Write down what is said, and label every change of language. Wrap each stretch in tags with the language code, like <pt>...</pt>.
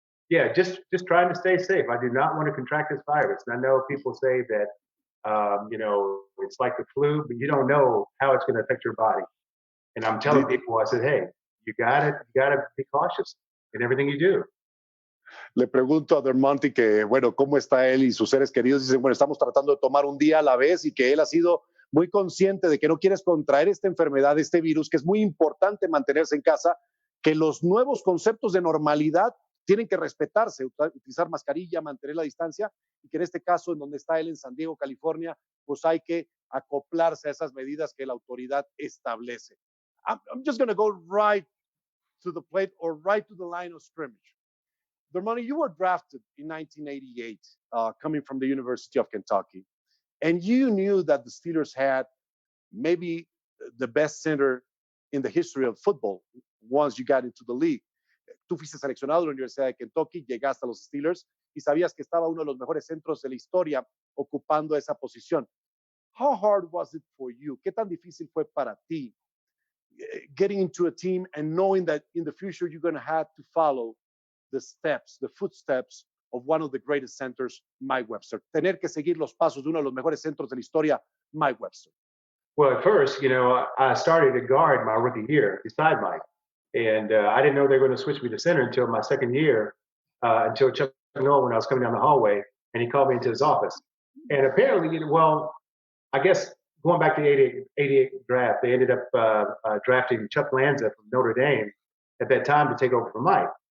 <en>Yeah, just trying to stay safe. I do not want to contract this virus. And I know people say that, you know, it's like the flu, but you don't know how it's going to affect your body. And I'm telling people, I said, hey, you gotta be cautious in everything you do.</en> <es>Le pregunto a Dermontti que, bueno, ¿cómo está él y sus seres queridos? Dicen, bueno, estamos tratando de tomar un día a la vez y que él ha sido muy consciente de que no quieres contraer esta enfermedad, este virus, que es muy importante mantenerse en casa, que los nuevos conceptos de normalidad tienen que respetarse, utilizar mascarilla, mantener la distancia, y que en este caso, en donde está él, en San Diego, California, pues hay que acoplarse a esas medidas que la autoridad establece.</es> <en>I'm just going to go right to the plate or right to the line of scrimmage. Dermontti, you were drafted in 1988, coming from the University of Kentucky, and you knew that the Steelers had maybe the best center in the history of football once you got into the league.</en> <es>Tú fuiste seleccionado de la Universidad de Kentucky, llegaste a los Steelers y sabías que estaba uno de los mejores centros de la historia ocupando esa posición.</es> <en>How hard was it for you?</en> <es>¿Qué tan difícil fue para ti</es> <en>getting into a team and knowing that in the future you're going to have to follow the steps, the footsteps of one of the greatest centers, Mike Webster?</en> <es>Tener que seguir los pasos de uno de los mejores centros de la historia, Mike Webster.</es> <en>Well, at first, I started at guard my rookie year beside Mike. And I didn't know they were going to switch me to center until my second year, until Chuck Noll, when I was coming down the hallway, and he called me into his office. And apparently, I guess going back to the 88 draft, they ended up drafting Chuck Lanza from Notre Dame at that time to take over for Mike.</en>